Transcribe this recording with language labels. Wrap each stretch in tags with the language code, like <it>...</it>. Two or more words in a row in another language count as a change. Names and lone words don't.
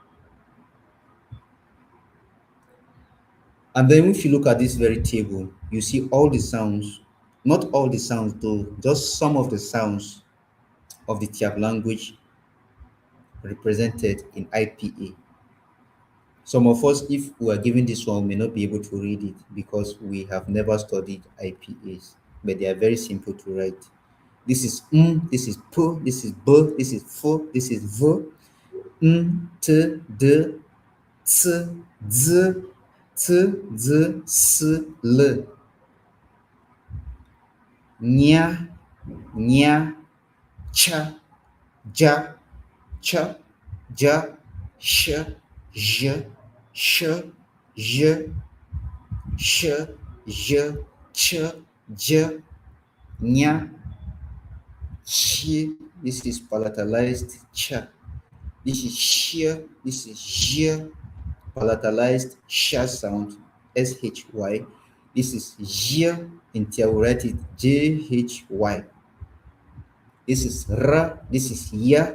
<en>And then if you look at this very table, you see all the sounds, not all the sounds though, just some of the sounds of the Tyap language represented in IPA. Some of us, if we are given this one, may not be able to read it because we have never studied IPAs, but they are very simple to write. This is this is p, this is b, this is f, this is v, t, d, c, z, t, z, s, l, nya, nya, cha, ja, cha, ja, sh, j, sh, j, sh, j, ch, j, nya, chi. This is palatalized cha. This is sh. This is j. Palatalized sh sound, shy. This is j. In theoretic jhy. This is r. This is ya.</en>